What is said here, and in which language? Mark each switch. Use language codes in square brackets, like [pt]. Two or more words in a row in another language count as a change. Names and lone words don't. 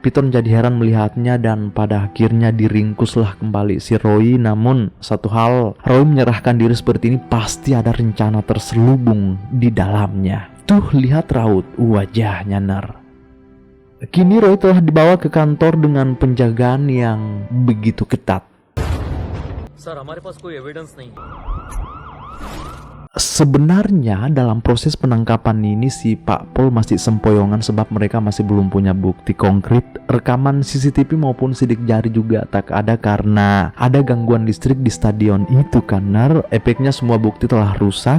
[id] Piton jadi heran melihatnya dan pada akhirnya diringkuslah kembali si Roy. Namun satu hal, Roy menyerahkan diri seperti ini pasti ada rencana terselubung di dalamnya. Tuh, lihat raut wajahnya, Ner. Kini Roy telah dibawa ke kantor dengan penjagaan yang begitu ketat. [hi] सर हमारे पास कोई एविडेंस नहीं। [id] Sebenarnya dalam proses penangkapan ini si Pak Pol masih sempoyongan sebab mereka masih belum punya bukti konkret. Rekaman CCTV maupun sidik jari juga tak ada karena ada gangguan listrik di stadion itu, karena efeknya semua bukti telah rusak.